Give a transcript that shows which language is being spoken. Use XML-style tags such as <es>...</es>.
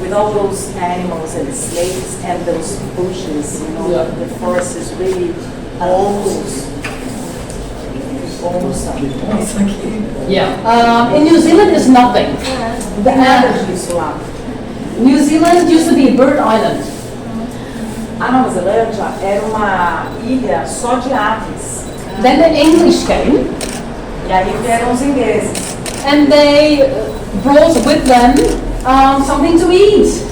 <en>With all those animals and snakes and those bushes, you know, Yeah. the forest is really almost</en> <pt>aqui.</pt> <en>Yeah. In New Zealand is nothing.</en> <pt>Não tem nada disso lá.</pt> <en>New Zealand used to be a bird island.</en> <pt>A Nova Zelândia era uma ilha só de aves.</pt> <en>Then the English came</en> <pt>E aí vieram os ingleses.</pt> <en>and they brought with them something to eat.</en>